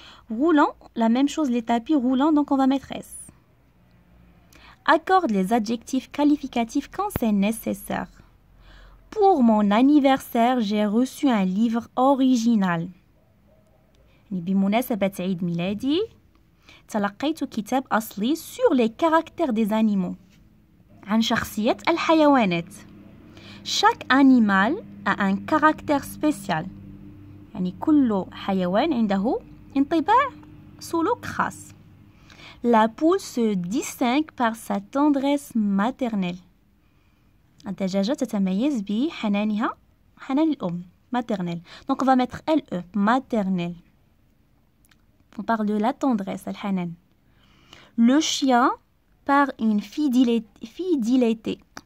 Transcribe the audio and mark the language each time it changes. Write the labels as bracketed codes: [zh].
[fr] Roulant, la même chose, les tapis roulants, donc on va mettre S. Accorde les adjectifs qualificatifs quand c'est nécessaire. Pour mon anniversaire, j'ai reçu un livre original. [ar] بمناسبة عيد ميلادي تلقيت كتاب أصلي sur les caractères des animaux. عن شخصية الحيوانات. [fr] Chaque animal a un caractère spécial. [ar] يعني كل حيوان عنده انطباع سلوك خاص. [fr] La poule se distingue par sa tendresse maternelle. [ar] الدجاجة تتميز بحنانها حنان الأم maternelle. [fr] Donc on va mettre LE maternelle. On parle de la tendresse, الحنان. Le chien par une fidélité.